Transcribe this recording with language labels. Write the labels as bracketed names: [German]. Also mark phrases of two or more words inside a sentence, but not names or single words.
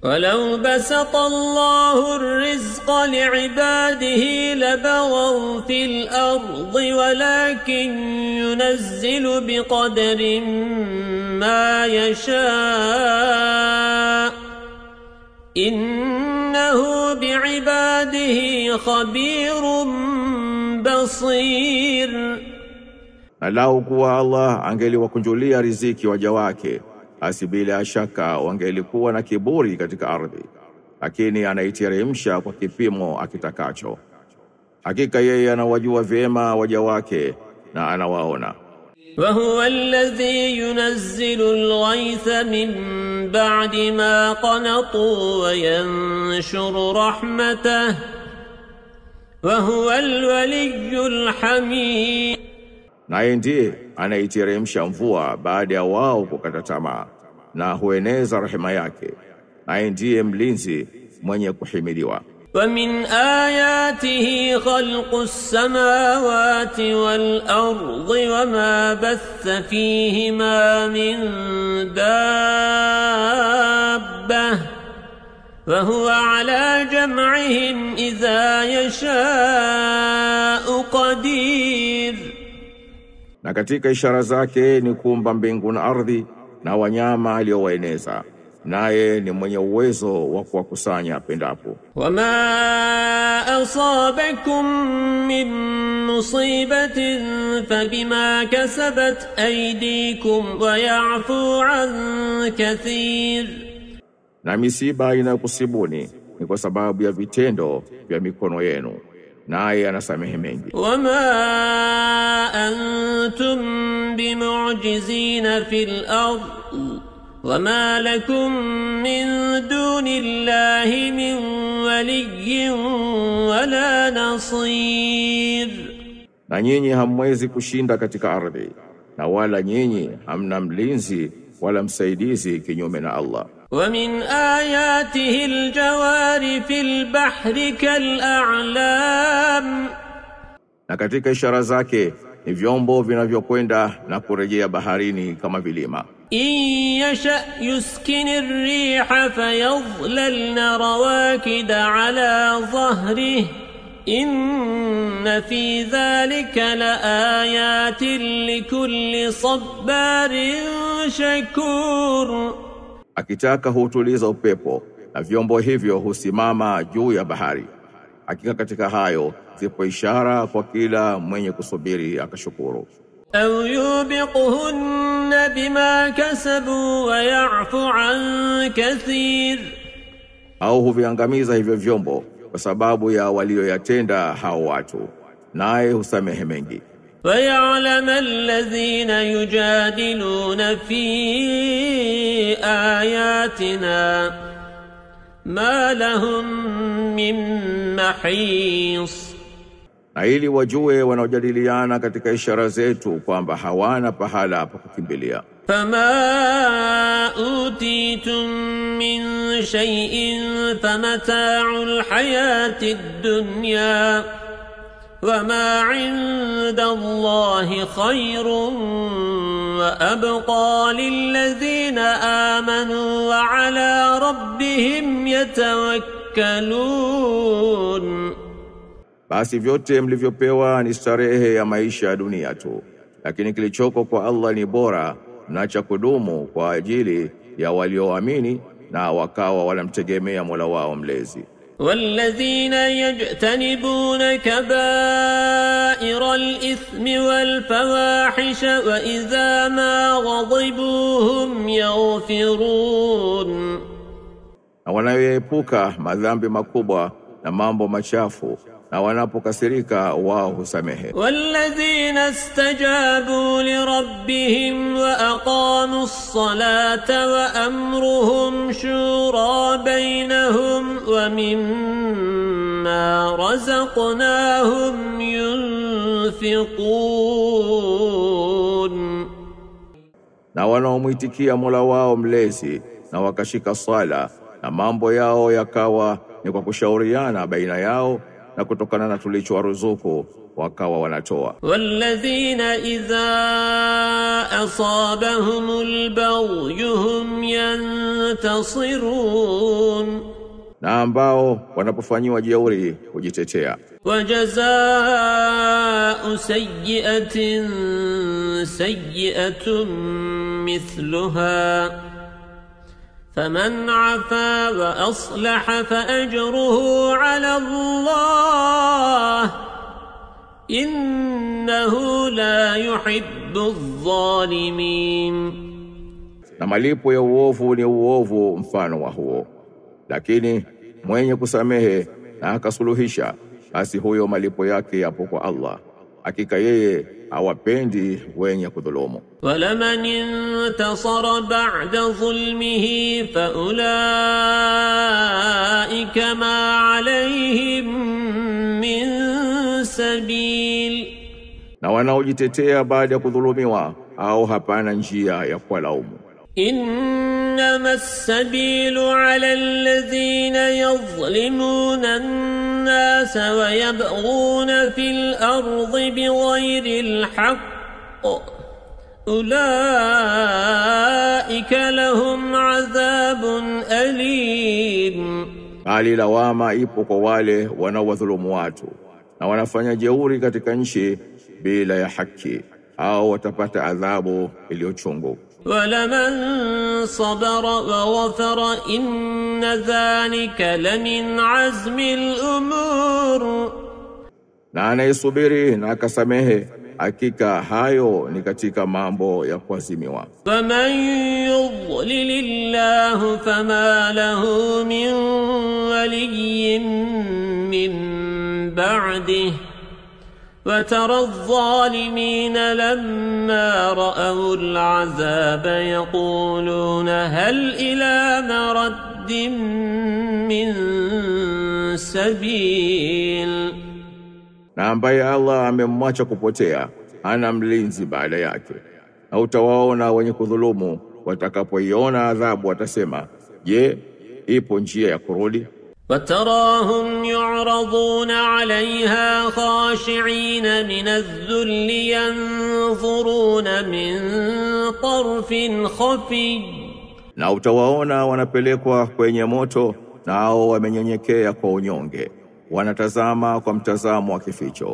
[Arabic] ولو بسط الله الرزق لعباده لبغوا في الأرض ولكن ينزل بقدر ما يشاء إنه بعباده خبير بصير. [Swahili] Na lau kuwa Allah angeliwakunjulia riziki waja wake, basi bila shaka wangelikuwa na kiburi katika ardhi, lakini anaiteremsha kwa kipimo akitakacho. Hakika yeye anawajua vyema waja wake na anawaona. [Arabic] وهو الذي ينزل الغيث من بعد ما قنطوا وينشر رحمته وهو الولي الحميد. [Swahili] Naye ndiye anaiteremsha mvua baada ya wao kukata tamaa, na hueneza rehema yake. Naye ndiye mlinzi mwenye kuhimidiwa. [Arabic] ومن آياته خلق السماوات والأرض وما بث فيهما من دابة وهو على جمعهم إذا يشاء قدير. [Swahili] Na katika ishara zake ni kuumba mbingu na ardhi na wanyama aliowaeneza, naye ni mwenye uwezo wa kuwakusanya pendapo. [Arabic] وما أصابكم من مصيبة فبما كسبت أيديكم ويعفو عن كثير. [Swahili] Na misiba inayokusibuni ni kwa sababu ya vitendo vya mikono yenu, naye anasamehe mengi. [Arabic] وما أنتم بمعجزين في الأرض وما لكم من دون الله من ولي ولا نصير. [Swahili] Na nyinyi hamwezi kushinda katika ardhi, na wala nyinyi hamna mlinzi wala msaidizi kinyume na Allah. [Arabic] ومن آياته الجوار في البحر كالأعلام. [Swahili] Na katika ishara zake ni vyombo vinavyokwenda na kurejea baharini kama vilima. [Arabic] إن يشأ يسكن الريح فيظللن رواكد على ظهره إن في ذلك لآيات لكل صبار شكور. [Swahili] Akitaka hutuliza upepo na vyombo hivyo husimama juu ya bahari. Hakika katika hayo zipo ishara kwa kila mwenye kusubiri akashukuru. [Arabic] أو يوبقهن بما كسبوا ويعفو عن كثير. [Swahili] Au huviangamiza hivyo vyombo kwa sababu ya walioyatenda hao watu, naye husamehe mengi. [Arabic] ويعلم الذين يجادلون في آياتنا ما لهم من محيص. [Swahili] Na ili wajue wanaojadiliana katika ishara zetu kwamba hawana pahala pa kukimbilia. [Arabic] فما أوتيتم من شيء فمتاع الحياة الدنيا وما عند الله خير وأبقى للذين آمنوا وعلى ربهم يتوكلون. [Swahili] Basi vyote mlivyopewa ni starehe ya maisha ya dunia tu, lakini kilichoko kwa Allah ni bora na cha kudumu kwa ajili ya walioamini na wakawa wanamtegemea Mola wao mlezi. [Arabic] والذين يجتنبون كبائر الإثم والفواحش وإذا ما غضبوا هم يغفرون. [Swahili] Na wanayoepuka madhambi makubwa na mambo machafu, na wanapokasirika wao husamehe. [Arabic] والذين استجابوا لربهم وأقاموا الصلاة وأمرهم شورى بينهم ومما رزقناهم ينفقون. [Swahili] Na wanaomuitikia Mola wao mlezi na wakashika sala, na mambo yao yakawa ni kwa kushauriana baina yao, na kutokana na tulichowaruzuku wakawa wanatoa. [Arabic] والذين إذا أصابهم البغي هم ينتصرون. [Swahili] na ambao wanapofanyiwa jeuri hujitetea. [Arabic] وجزاء سيئة سيئة مثلها فمن عفا وأصلح فأجره على الله إنه لا يحب الظالمين. [Swahili] Na malipo ya uovu ni uovu mfano wa huo, lakini mwenye kusamehe na akasuluhisha, basi huyo malipo yake yapo kwa Allah, hakika yeye hawapendi wenye kudhulumu. [Arabic] ولمن انتصر بعد ظلمه فأولئك ما عليهم من سبيل. [Swahili] Na wanaojitetea baada ya kudhulumiwa au hapana njia ya kuwalaumu. [Arabic] إنما السبيل على الذين يظلمون الناس ويبغون في الأرض بغير الحق أولئك لهم عذاب أليم. [Swahili] Bali lawama ipo kwa wale wanaowadhulumu watu na wanafanya jeuri katika nchi bila ya haki, au watapata adhabu iliyochungu. [Arabic] ولمن صبر وغفر إن ذلك لمن عزم الأمور. [Swahili] Na anayesubiri na akasamehe, hakika hayo ni katika mambo ya kuazimiwa. [Arabic] ومن يضلل الله فما له من ولي من بعده وترى الظالمين لما رأوا العذاب يقولون هل إلى مرد من سبيل. [Swahili] Na ambaye Allah amemwacha kupotea hana mlinzi baada yake, na utawaona wenye kudhulumu watakapoiona adhabu watasema, je, ipo njia ya kurudi? [Arabic] وتراهم يعرضون عليها خاشعين من الذل ينظرون من طرف خفي. [Swahili] Na utawaona wanapelekwa kwenye moto, nao wamenyenyekea kwa unyonge, wanatazama kwa mtazamo wa kificho.